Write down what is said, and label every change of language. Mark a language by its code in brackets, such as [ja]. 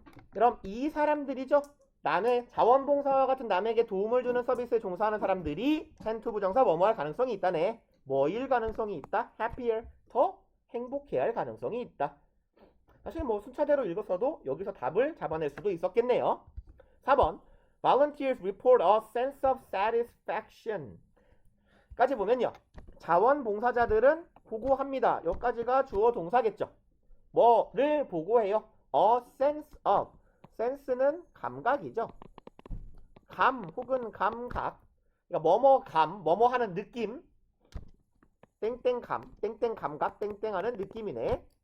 [ko] 그럼 이 사람들이죠. 남의 자원봉사와 같은 남에게 도움을 주는 서비스에 종사하는 사람들이 [en] tend to [ko] 부정사 뭐뭐 할 가능성이 있다네. 뭐일 가능성이 있다? happier, 더 행복해야 할 가능성이 있다. 사실 뭐 순차대로 읽었어도 여기서 답을 잡아낼 수도 있었겠네요. 4번 [en] Volunteers report a sense of satisfaction [ko] 까지 보면요. 자원봉사자들은 보고합니다. 여기까지가 주어 동사겠죠. 뭐를 보고해요? [en] A sense of. [ko] sense는 감각이죠. 감 혹은 감각. 그러니까 뭐뭐감, 뭐뭐 하는 느낌. 땡땡감, 땡땡 감각, 땡땡 하는 느낌이네.